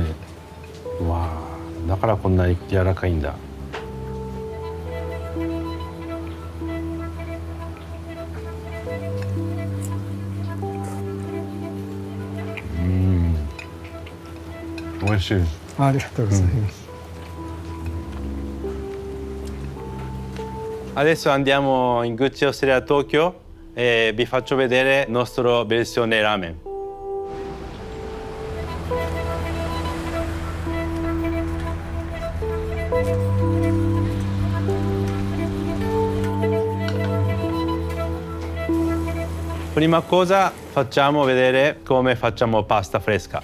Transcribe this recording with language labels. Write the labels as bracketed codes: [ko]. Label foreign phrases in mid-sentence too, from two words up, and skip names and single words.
[ja] うわあ、だからこんなに柔らかいんだ。美味しい。ありがとうございます。 [it] Adesso andiamo in Gucci Osteria Tokyo e vi faccio vedere la nostra versione ramen. Prima cosa facciamo vedere come facciamo pasta fresca.